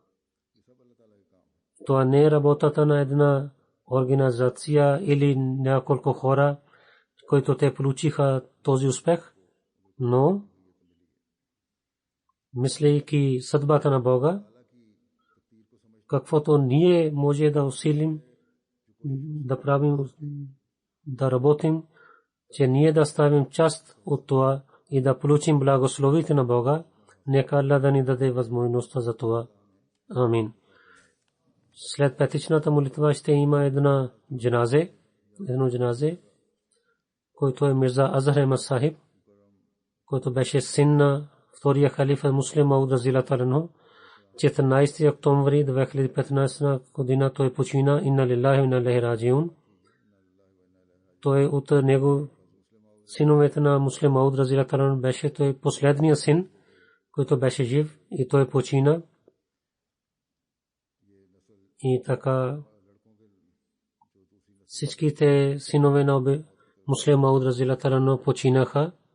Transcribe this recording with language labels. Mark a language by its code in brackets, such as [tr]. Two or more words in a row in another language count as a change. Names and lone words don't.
[bg] Това не е работата на една организация или няколко хора, които те получиха този успех, но мислейки съдбата на Бога, каквото ние може да усилим, да правим, да работим, че ние да ставим част от това и да получим благословите на Бога, нека Аллах да ни даде възможността за това. Амин. След петичната молитва ще има едно джаназе, който е Мирза Азхар Ахмад Сахиб, който беше син на втория халифа Муслим Мауд [ar] رضي الله عنه. [bg] 14 октомври 2015 година той почина. [ar] إنا لله وإنا إليه راجعون. [bg] Той от него синовете на Муслим Мауд [ar] رضي الله عنه [bg] беше той последният син, който беше жив, и той почина. И така всичките синове на Муслим Мауд [ar] رضي الله عنه [bg] починаха.